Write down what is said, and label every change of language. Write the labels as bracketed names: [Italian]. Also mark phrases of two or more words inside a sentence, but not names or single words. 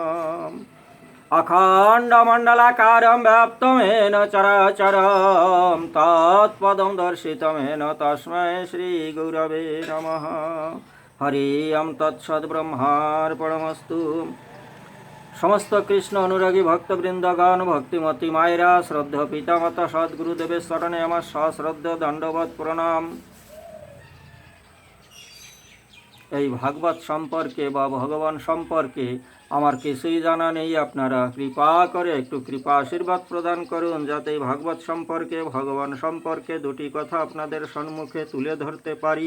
[Sanskrit] अखण्डमण्डलाकारं व्याप्तमेन चराचरं तत्पदं दर्शितमेन तस्मै श्रीगुरवे नमः। हरि ओम तत्सद्ब्रह्मार्पणमस्तु। [Bangla] সমস্ত কৃষ্ণ অনুরাগী ভক্তবৃন্দগণ ভক্তিমতী মায়রা শ্রদ্ধা পিতামাতা সদ্গুরুদেবের শরণে আমার সশ্রদ্ধা দণ্ডবৎ প্রণাম। এই ভাগবত সম্পর্কে বা ভগবান সম্পর্কে আমার কিছুই জানা নেই। আপনারা কৃপা করে একটু কৃপা আশীর্বাদ প্রদান করুন যাতে এই ভাগবত সম্পর্কে ভগবান সম্পর্কে দুটি কথা আপনাদের সম্মুখে তুলে ধরতে পারি।